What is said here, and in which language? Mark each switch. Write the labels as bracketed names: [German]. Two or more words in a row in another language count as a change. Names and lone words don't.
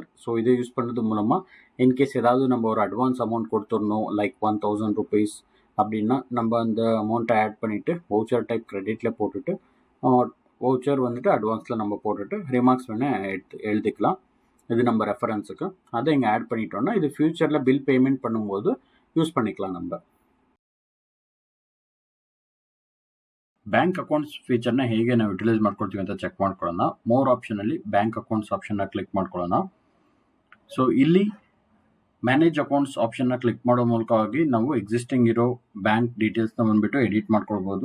[Tamil] ஸோ இதை யூஸ் பண்ணுறது மூலமாக இன்கேஸ் ஏதாவது நம்ம ஒரு [English] advance amount [Tamil] கொடுத்துடணும் [English] like 1000 rupees [Tamil] அப்படின்னா நம்ம அந்த அமௌண்ட்டை ஆட் பண்ணிவிட்டு [English] voucher type [Tamil] கிரெடிட்டில் போட்டுட்டு வவுச்சர் வந்துட்டு அட்வான்ஸில் நம்ம போட்டுட்டு ரிமார்க்ஸ் வேணால் எழுதிக்கலாம். இது நம்ம ரெஃபரன்ஸுக்கு அதை இங்கே ஆட் பண்ணிட்டோம்னா இது ஃபியூச்சரில் [English] bill payment [Tamil] பண்ணும்போது யூஸ் பண்ணிக்கலாம். [Kannada] நம்ம [English] bank accounts [Kannada] ಫೀಚರ್ನ ಹೇಗೆ ನಾವು ಯುಟಿಲೈಸ್ ಮಾಡ್ಕೊಳ್ತೀವಿ ಅಂತ ಚೆಕ್ ಮಾಡ್ಕೊಳ್ಳೋಣ. [English] more optionalli bank accounts optionna click [Kannada] ಮಾಡ್ಕೊಳ್ಳೋಣ. ಸೊ ಇಲ್ಲಿ [English] manage accounts optionna click [Kannada] ಮಾಡೋ ಮೂಲಕವಾಗಿ ನಾವು ಎಕ್ಸಿಸ್ಟಿಂಗ್ ಇರೋ [English] bank detailsna [Kannada] ಬಂದ್ಬಿಟ್ಟು ಎಡಿಟ್ ಮಾಡ್ಕೊಳ್ಬೋದು.